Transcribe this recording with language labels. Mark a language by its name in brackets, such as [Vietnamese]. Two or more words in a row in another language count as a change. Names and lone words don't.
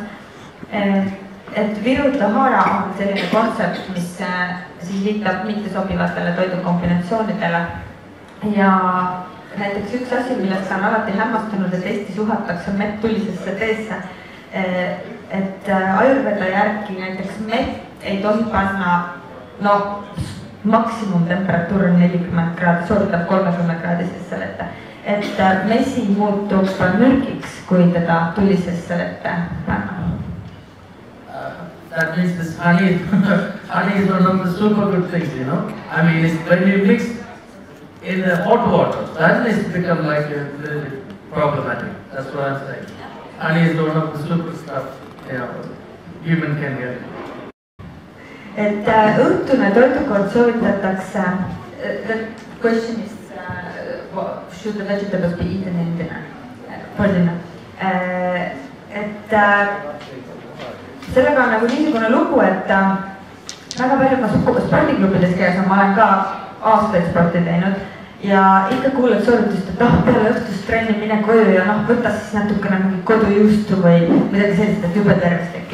[Estonian] Et Viru Tahara on selline kontsept, mis siis viitab mittesobivatele toidukombinatsioonidele ja näiteks üks asi, millest on alati hämmastunud, et Eestis uhatakse mett tulisesse teesse, et Ajurveda järgi näiteks mett ei tohi panna maksimumtemperatuur on 40 kraadi, sooritab 30 kraadisesse vette. Et mesi muutub mürgiks, kui teda tulisesse vette panna. [English] That means this honey is one of the super good things, you know. I mean, when you mix in the hot water, that is become like a little bit problematic. That's what I'm saying. Honey is one of the super stuff, you know, human can get. [Estonian] Et õhtune toidukord soovitatakse, [English] the question is, should the vegetables be eaten in dinner? For dinner. [Estonian] Sellega on nagu niisugune lugu, et väga palju ma spordiklubides käes ma olen ka aastaid sporti teinud ja ikka kuuled soovitust, et peale õhtust trenni mine koju ja võta siis natukene mingi kodujuustu või midagi sellist, et jube tervislik.